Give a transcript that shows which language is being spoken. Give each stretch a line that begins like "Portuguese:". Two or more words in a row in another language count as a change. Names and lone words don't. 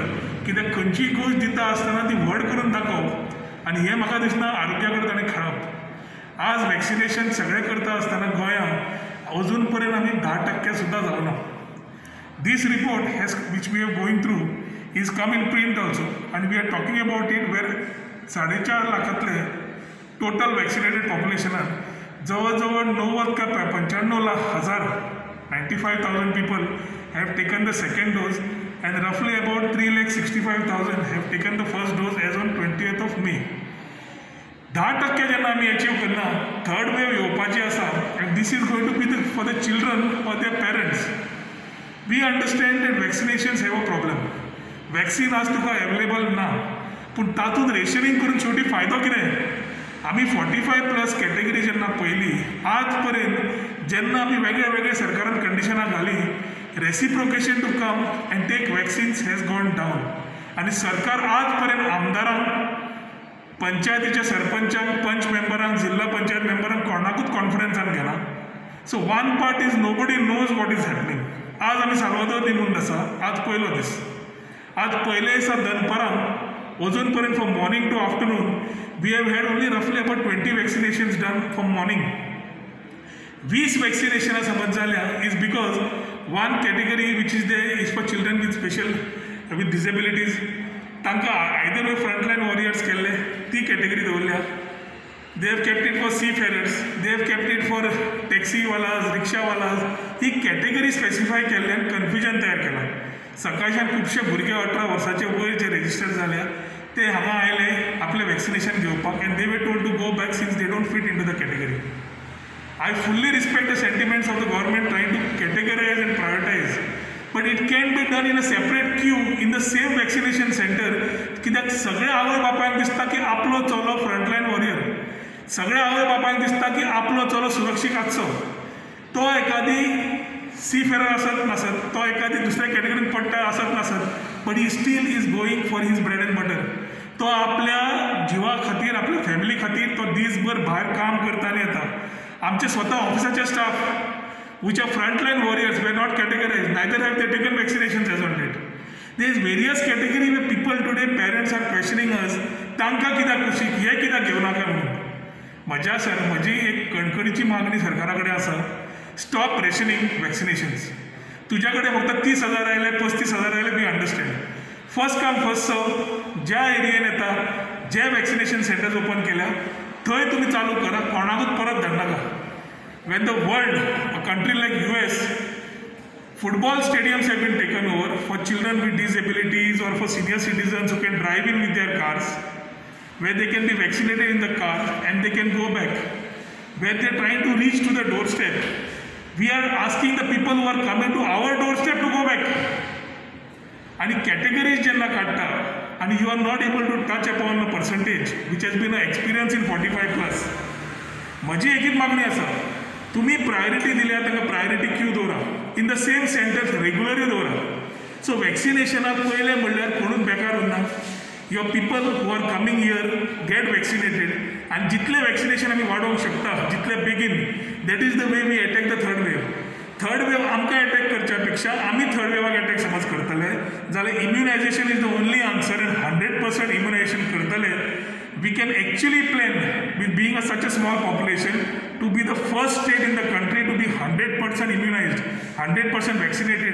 Konkani: कित्याक खंयचीय गोश्ट दिता आसतना ती व्हड करून दाखोवप आनी हें म्हाका दिसना आरोग्या कडेन ताणें खेळप. आज वॅक्सिनेशन सगळें करता आसतना गोंयांत अजून पर्यंत आमी 10% सुद्दां जावना.
English: this report has which we are going through is come in print also आनी we are talking about it where 4.5
Konkani: लाखांतले टोटल वॅक्सिनेटेड पॉप्युलेशनान जवळ जवळ
English: 95,00,000 95,000 people have taken the second dose and roughly about 3,65,000 have taken the first dose as on 20th of May. 10%
Konkani: जेन्ना आमी अचीव करना थर्ड वेव येवपाची आसा
English: and this is going to be for the children or their parents. We understand that vaccinations have a problem.
Konkani: वॅक्सीन आज तुका अवेलेबल ना पूण तातूंत रेशनिंग करून शेवटी फायदो कितें. आमी 45+ कॅटेगरी जेन्ना पयली आज पर्यंत जेन्ना आमी वेगळे वेगळे सरकारान कंडिशनां घाली
English: reciprocation to come and take vaccines has gone down.
Konkani: आनी सरकार आज पर्यंत आमदारांक पंचायतीच्या सरपंचांक पंच मेंबरांक जिल्हा पंचायत मेंबरांक कोणाकूच कॉन्फरन्सान घेना.
English: so one part is nobody knows what is happening.
Konkani: आज आमी साल्वादोर दिनून आसा आज पयलो दीस. आज पयले दिसा दनपारां अजून पर्यंत
English: from morning to afternoon we have had only roughly about 20 vaccinations done from morning.
Konkani: 20 वॅक्सिनेशनां समज जाल्या
English: is because one category which is they is for children with special with disabilities तांकां either way frontline warriors
Konkani: केल्ले ती कॅटेगरी दवरल्या.
English: they have kept it for seafarers they have kept it for taxiwalas rickshawalas.
Konkani: ही कॅटेगरी स्पेसिफाय केल्ल्यान कन्फ्युजन तयार केलां. सकाळच्यान खुबशे भुरगे 18 वर्साचे वयर जे रेजिस्टर जाल्या ते हांगा आयले आपलें वॅक्सिनेशन घेवपाक
English: and they were told to go back since they don't fit in to the category. I fully respect the sentiments of the government trying to categorize and prioritize, but it can be done in a separate queue in the same vaccination center.
Konkani: कित्याक सगळे आवय बापायक दिसता की आपलो चलो फ्रंटलायन वॉरियर. सगळे आवय बापायक दिसता की आपलो चलो सुरक्षीत आसचो. तो एखादी
English: sea farer
Konkani: आसत नासत तो एखादी दुसऱ्या कॅटेगरीन पडटा आसत नासत
English: but he still is going for his bread and butter.
Konkani: तो आपल्या जिवा खातीर आपल्या फॅमिली खातीर तो दीसभर भायर काम करता आनी येता. आमचे स्वता ऑफिसाचे स्टाफ
English: which are frontline warriors were not categorized, neither have they taken vaccinations as on date. There is various category where people today, parents are questioning us,
Konkani: तांकां कित्याक कुशीक हे कित्याक घेवं नाका म्हणून. म्हजी एक कणकणीची मागणी सरकारा कडेन आसा,
English: stop rationing vaccinations.
Konkani: तुज्या कडेन फक्त 30,000 आयले 35,000 आयले
English: we understand. first come first serve.
Konkani: ज्या एरियेन येता जे
English: vaccination centers open
Konkani: केल्या थंय तुमी चालू करा, कोणाकूच परत धाडनाका.
English: When the world, a country like US, football stadiums have been taken over for children with disabilities or for senior citizens who can drive in with their cars, where they can be vaccinated in the car and they can go back, where they are trying to reach to the doorstep. We are asking the people who are coming to our doorstep to go back. And categories
Konkani: jenna katta,
English: and you are not able to touch upon the percentage which has been an experience in 45+.
Konkani: म्हजी एकच मागणी आसा, तुम्ही प्रायोरिटी दिल्या तांकां
English: priority queue
Konkani: दवरा,
English: in the same centers regularly
Konkani: दवरा. सो वॅक्सिनेशनाक पयलें म्हणल्यार कोणूच बेकार उरना.
English: your people who are coming here get vaccinated
Konkani: आनी जितलें वॅक्सिनेशन आमी वाडोवंक शकता जितलें बेगीन,
English: that is the way we attack the third wave. third wave
Konkani: आमकां अटॅक करच्या पेक्षा आमी थर्ड वेवाक अटॅक समज करतले जाल्यार
English: immunization is the only answer.
Konkani: एंड 100% इम्युनायझेशन करतले,
English: we can actually plan with being such a small population to be the first state in the country to be 100% immunized, 100% vaccinated.